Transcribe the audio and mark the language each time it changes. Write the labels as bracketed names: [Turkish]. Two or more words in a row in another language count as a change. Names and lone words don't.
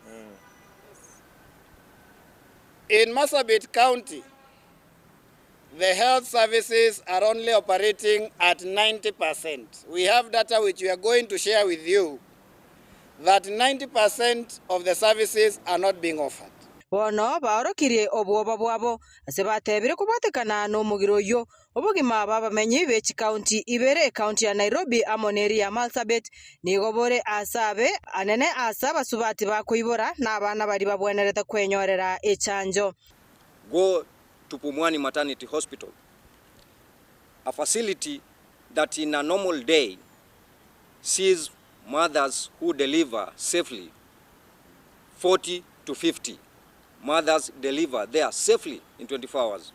[English] In Marsabit County, the health services are only operating at 90%. We have data which we are going to share with you that 90% of the services are not being offered. [Gusii] Bono baorokirie obwoba bwabo ase batebire kubatekana no mugiro yo obugima babamenyi bechi county ibere county ya Nairobi amoneri ya Marsabit nigobore asabe anene asaba subati bakuibora na abana bari babwenerete kwenyorera echanjo. [English] Go to Pumwani Maternity Hospital, a facility that in a normal day sees mothers who deliver safely 40 to 50. Mothers deliver there safely in 24 hours.